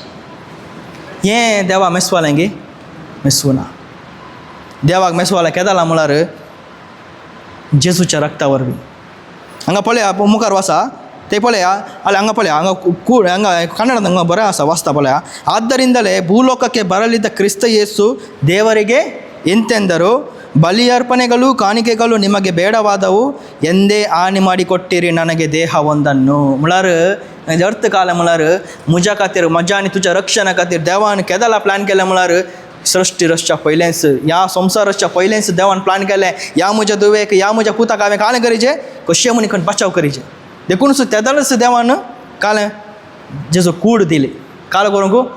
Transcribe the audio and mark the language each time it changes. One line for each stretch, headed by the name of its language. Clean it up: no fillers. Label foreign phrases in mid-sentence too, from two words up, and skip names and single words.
Konkani: हें देवा मेसवालें गे मेसवना देवाक मेसवालें केदाला म्हळ्यार जेजूच्या रक्ता वरवीं हांगा पळया मुखार वाचा ते पळया हांगा पळया हांगा कन्नडांत हांगा बरें आसा वाचता पळया
Kannada: ಆದ್ದರಿಂದಲೇ ಭೂಲೋಕಕ್ಕೆ ಬರಲಿದ್ದ ಕ್ರಿಸ್ತ ಯೇಸು ದೇವರಿಗೆ ಎಂತೆಂದರು ಬಲಿ ಅರ್ಪಣೆಗಳು ಕಾಣಿಕೆಗಳು ನಿಮಗೆ ಬೇಡವಾದವು ಎಂದೇ ಹಾನಿ ಮಾಡಿಕೊಟ್ಟಿರಿ ನನಗೆ ದೇಹ ಒಂದನ್ನು
Konkani: म्हळ्यार हेजो अर्थ कालें म्हळ्यार म्हज्या खातीर म्हज्या आनी तुज्या रक्षणा खातीर देवान केदाला प्लॅन केलें म्हळ्यार सृश्टी रचच्या पयलेंच ह्या संवसार रचच्या पयलेंच देवान प्लॅन केलें ह्या म्हज्या दुवेक ह्या म्हज्या पुताक हांवें कालें करीचें कशें म्हणी खंय बचाव करीचें देखून तेदालच देवान कालें जेजू कूड दिली काल करूंक